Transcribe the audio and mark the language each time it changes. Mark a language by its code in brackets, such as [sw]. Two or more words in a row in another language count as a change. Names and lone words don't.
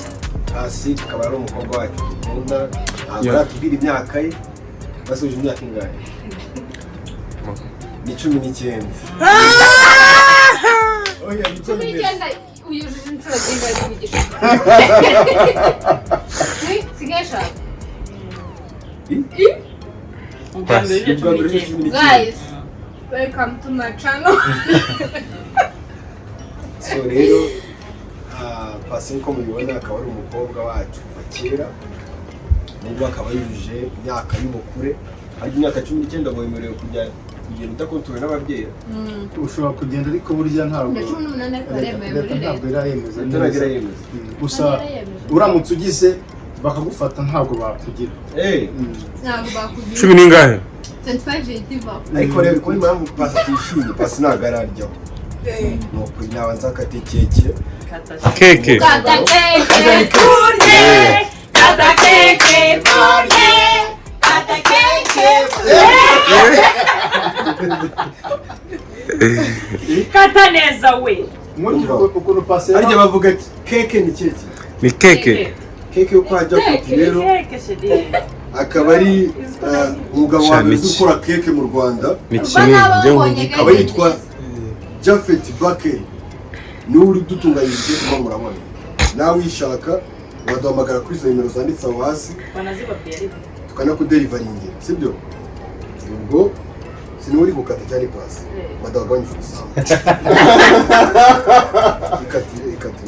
[rw] pasi akaba ari umukobwa wacu dukunda ntabwo aratubwira imyaka ye basuje imyaka ingahe ni 19 oya ni 19 uyujuje inshuro zingahe zivugisha sigesha [en] guys welcome to my channel [rw] so rero pasi nko mubibona akaba ari umukobwa wacu kuva kera nubwo akaba yujuje imyaka y'ubukure ariko imyaka 19 ngo yemerewe kugenda utakontuwe n'ababyeyi ushobora kugenda ariko burya ntabwo irayemeza gusa uramutse ugize bakagufata ntabwo bakugira ntabwo bakugira 10 ningahe 25 diva ariko rero kuri mpamvu pasi atishimye pasi ntabwo araryaho nuko nabanza akate keke keke kata keke kurye kata keke kurye kata keke kata neza we ukuntu pasi arya bavuga keke ni keke ni keke keke yo kwa Jafet rero keke shedi akaba ari umugabo wa mbere ukora keke mu Rwanda ni kinini akaba yitwa Jafet Bakeri niwe uri dutunganyije kuba murabona nawe wishaka waduhamagara kuri izo nimero zanditse aho hasi tukanakuderivaringira sibyo ubwo siniwe uri gukata cyane pasi badagabanyije ubusambo ikatire